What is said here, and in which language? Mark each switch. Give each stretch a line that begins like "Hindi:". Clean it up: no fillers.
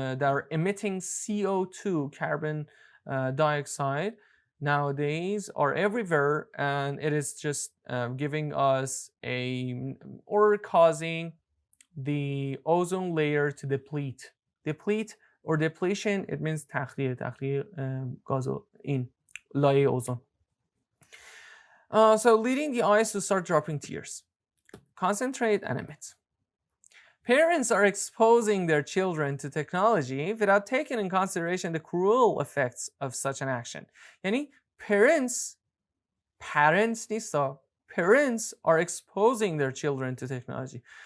English: are emitting CO2 carbon dioxide nowadays are everywhere, and it is just giving us or causing the ozone layer to deplete or depletion. It means
Persian: تخلیه گاز این لایه اوزون.
English: So leading the eyes to start dropping tears. Concentrate and emit. Parents are exposing their children to technology without taking in consideration the cruel effects of such an action.
Persian: یعنی parents نیستا.
English: Parents are exposing their children to technology.